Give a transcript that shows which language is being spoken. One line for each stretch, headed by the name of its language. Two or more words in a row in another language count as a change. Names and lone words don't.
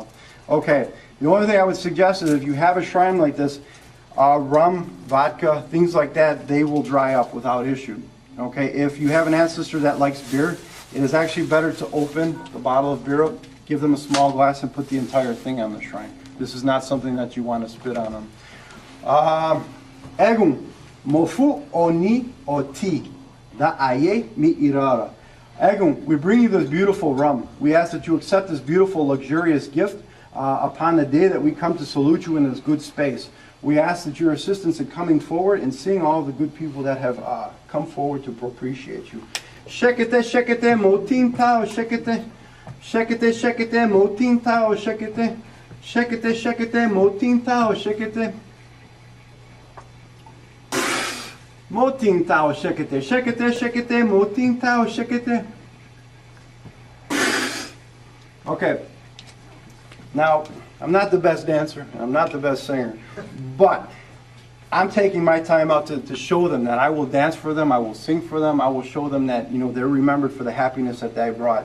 English: Okay, the only thing I would suggest is if you have a shrine like this, rum, vodka, things like that, they will dry up without issue. Okay, if you have an ancestor that likes beer, it is actually better to open the bottle of beer up, give them a small glass, and put the entire thing on the shrine. This is not something that you want to spit on them.
Yoruba: Egum, mofu oni oti, da aye mi irara.
English: Egum, we bring you this beautiful rum. We ask that you accept this beautiful, luxurious gift upon the day that we come to salute you in this good space. We ask that your assistance in coming forward and seeing all the good people that have come forward to appreciate you.
Yoruba: Shekete, shekete, motin tao, shekete. Shekete, shekete, motin tao, shekete. Shekete, shekete, motin tao, shekete. Motin tao, shekete. Shekete, shekete, motin tao, shekete.
English: Okay. Now, I'm not the best dancer, and I'm not the best singer, but I'm taking my time out to show them that I will dance for them, I will sing for them, I will show them that, you know, they're remembered for the happiness that they brought.